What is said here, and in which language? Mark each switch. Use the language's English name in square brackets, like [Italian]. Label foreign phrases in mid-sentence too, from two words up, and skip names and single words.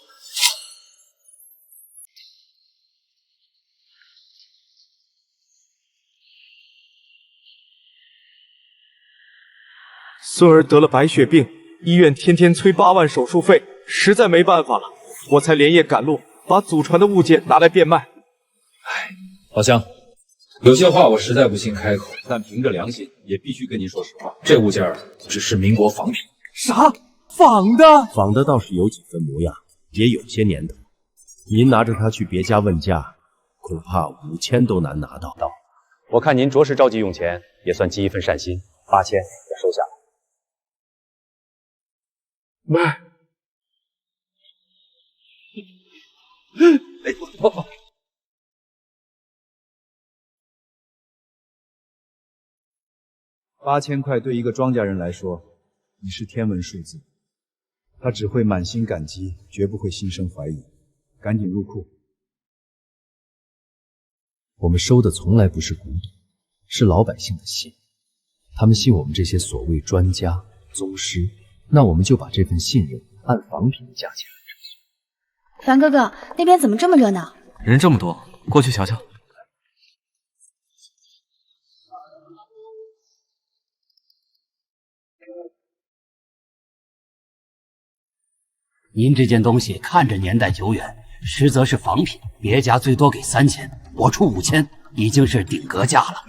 [Chinese] 孫兒得了白血病，醫院天天催8萬手術費，實在沒辦法了，我才連夜趕路，把祖傳的物件拿來變賣。老鄉，有些話我實在不幸開口，但憑着良心也必須跟您說實話，這物件只是民國仿品。啥？仿的？仿的倒是有幾分模樣，也有些年頭。您拿着它去別家問價，恐怕5000都難拿到。我看您着實着急用錢，也算盡一份善心，8000我收下。賣。 8000塊對一個莊稼人來說，已是天文數字。他只會滿心感激，絕不會心生懷疑。趕緊入庫。我們收的從來不是古董，是老百姓的信。他們信我們這些所謂專家、宗師，那我們就把這份信任按仿品的價錢來支付。樊哥哥，那邊怎麼這麼熱鬧？人這麼多，過去瞧瞧。您這件東西看着年代久遠，實則是仿品，別家最多給3000，我出5000， 已经是頂格价了。